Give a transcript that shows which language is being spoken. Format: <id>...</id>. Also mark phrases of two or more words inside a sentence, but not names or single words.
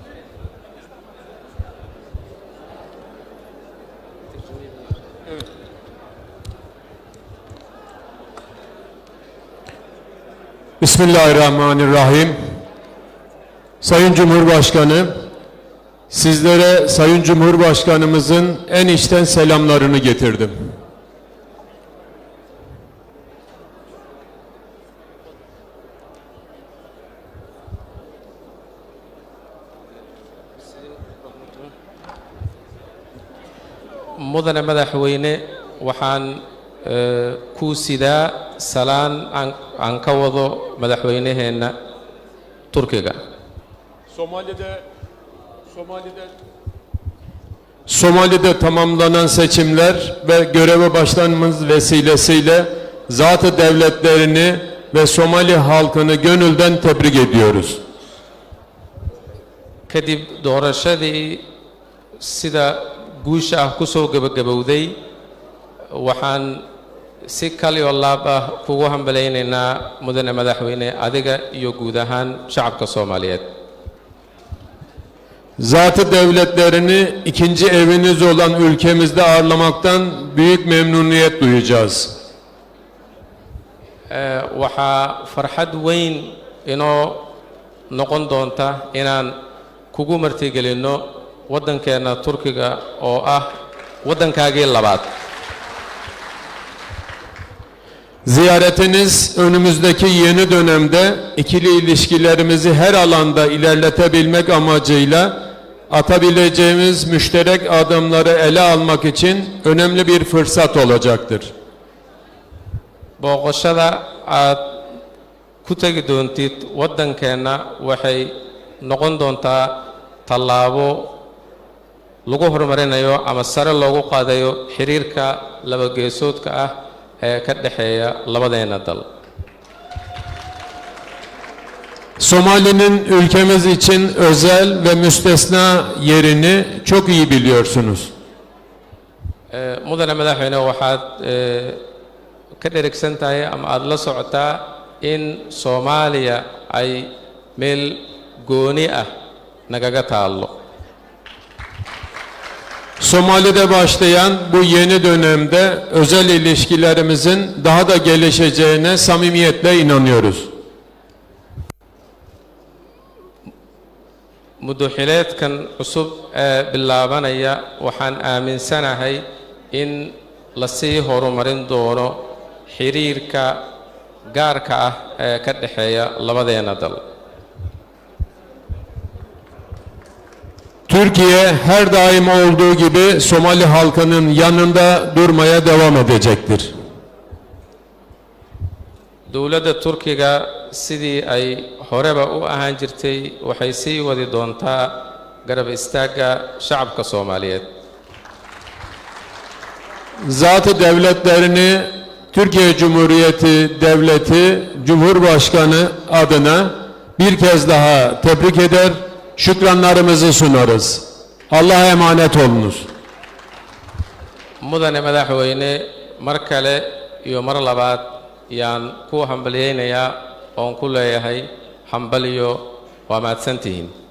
<ar>Bismillahirrahmanirrahim.</ar> <tr>Sayın Cumhurbaşkanı, sizlere Sayın Cumhurbaşkanımızın en içten selamlarını getirdim.</tr> <so>mudane madaxweyne waxaan ku sidaa salaan aan ka wado madaxweynaheena Turkiga</so> <tr>Somali'de tamamlanan seçimler ve göreve başlanmamız vesilesiyle zat-ı devletlerini ve Somali halkını gönülden tebrik ediyoruz.</tr> <so>kadib doorashadii sida guusha ah ku soo gabagabowday waxaan si kaliyo laab ah kugu hambalaynaynaa mudane madaxweyne adiga iyo guud ahaan shacabka Soomaaliyeed.</so> <tr>Zatı devletlerini ikinci eviniz olan ülkemizde ağırlamaktan büyük memnuniyet duyacağız.</tr> <so>Waxaa farxad weyn inoo noqon doonta inaan kugu martigelino waddankeena Turkiga oo ah waddankaagii labaad.</so> <tr>Ziyaretiniz önümüzdeki yeni dönemde ikili ilişkilerimizi her alanda ilerletebilmek amacıyla atabileceğimiz müşterek adımları ele almak için önemli bir fırsat olacaktır.</tr> <so>Booqashada aad ku tagi doontid waddankeena waxay noqon doontaa tallaabo lagu horumarinayo ama sare loogu qaadayo xiriirka laba geesoodka ah ee ka dhaxeeya labadeena dal.</so> <tr>Somali'nin ülkemiz için özel ve müstesna yerini çok iyi biliyorsunuz.</tr> <so>Mudane madaxweyne waxaad ka dherigsan tahay ama aad la socotaa in Soomaaliya ay meel gooni ah nagaga taallo.</so> <tr>Somali'de başlayan bu yeni dönemde özel ilişkilerimizin daha da gelişeceğine samimiyetle inanıyoruz.</tr> <so>Muduxileedkan cusub ee bilaabanaya waxaan aaminsanahay in la sii horumarin doono xiriirka gaarka ah ee ka dhaxeeya labadeena dal.</so> <tr>Türkiye her daim olduğu gibi Somali halkının yanında durmaya devam edecektir.</tr> <so>Dowladda Turkiga sidii ay horeba u ahaan jirtay waxay sii wadi doontaa garab istaagga shacabka Soomaaliyeed.</so> <tr>Zatı devletlerini Türkiye Cumhuriyeti Devleti Cumhurbaşkanı adına bir kez daha tebrik eder, şükranlarımızı sunarız. Allah'a emanet olunuz.</tr> <so>Mudane madaxweyne mar kale iyo mar labaad yaan ku hambaliyeynayaa oon ku leeyahay hambaliyo waa mahadsantihiin.</so>